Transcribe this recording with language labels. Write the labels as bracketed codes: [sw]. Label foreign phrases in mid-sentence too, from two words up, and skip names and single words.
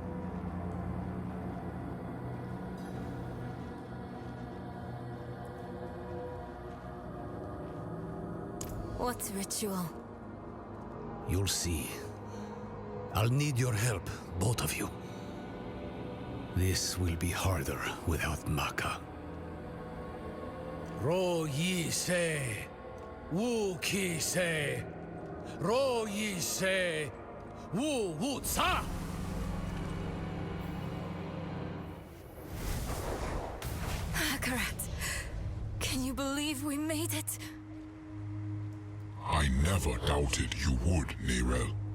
[en] What ritual? You'll see. I'll need your help, both of you. This will be harder without Maka. Ro Yi Se, Wu Ki Se, Ro Yi Se, Wu Wu Tsa! Akarat, can you believe we made it? I never doubted you would, Nirel.